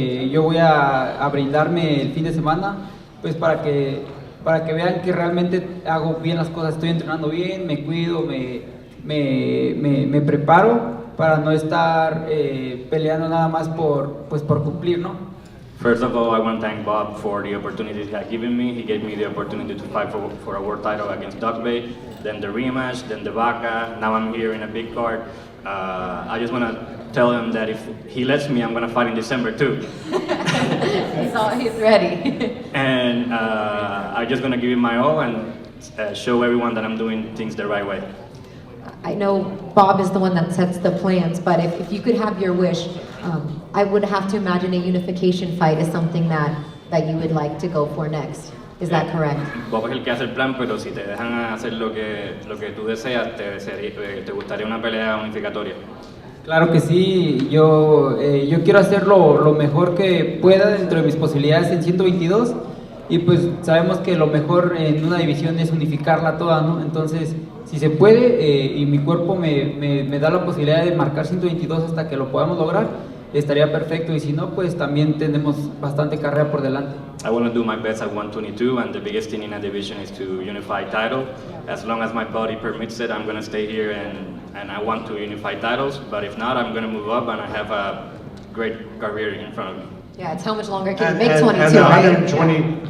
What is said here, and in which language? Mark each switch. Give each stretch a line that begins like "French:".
Spanish: Yo voy a brindarme el fin de semana pues para que vean que realmente hago bien las cosas, estoy entrenando bien, me cuido, me preparo para no estar peleando nada más por cumplir, ¿no?
English: First of all, I want to thank Bob for the opportunity he had given me. He gave me the opportunity to fight for a world title against Duckbait, then the rematch, then the Vaca. Now I'm here in a big card. I just want to tell him that if he lets me, I'm going to fight in December too. He's ready. And I'm just going to give it my all and show everyone that I'm doing things the right way. I know Bob is the one that sets the plans, but if you could have your wish, I would have to imagine a unification fight is something that you would like to go for next. Is that correct?
Spanish: Bob es el que hace el plan, pero si te dejan hacer lo que tú deseas, te gustaría una pelea unificatoria. Claro que sí, yo quiero hacerlo lo mejor que pueda dentro de mis posibilidades en 122 y pues sabemos que lo mejor en una división es unificarla toda, ¿no? Entonces, si se puede y mi cuerpo me da la posibilidad de marcar 122 hasta que lo podamos lograr, estaría perfecto y si no, pues también tenemos bastante carrera por delante.
English: I want to do my best at 122 and the biggest thing in a division is to unify title. As long as my body permits it, I'm going to stay here and I want to unify titles, but if not, I'm going to move up and I have a great career in front of me. Yeah, it's how much longer can you make 22, and the right?